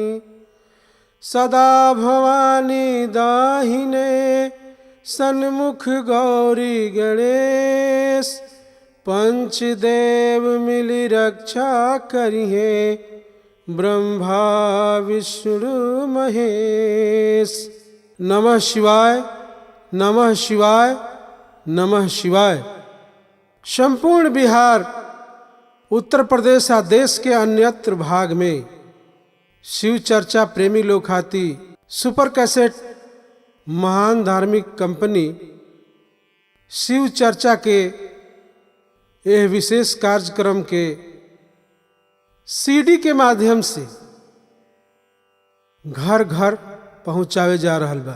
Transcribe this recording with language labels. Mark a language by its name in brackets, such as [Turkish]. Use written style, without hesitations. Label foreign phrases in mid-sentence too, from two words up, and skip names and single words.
[Bhojpuri] सदा भवानी दाहिने सन्मुख गौरी गणेश पंचदेव मिली रक्षा करिहे ब्रह्मा विष्णु महेश। [Sanskrit] नमः शिवाय नमः शिवाय नमः शिवाय। [Bhojpuri] संपूर्ण बिहार, उत्तर प्रदेश या देश के अन्यत्र भाग में शिव चर्चा प्रेमी लोग खाती सुपर कैसेट महान धार्मिक कंपनी शिव चर्चा के यह विशेष कार्यक्रम के सीडी के माध्यम से घर घर पहुंचावे जा रहल बा।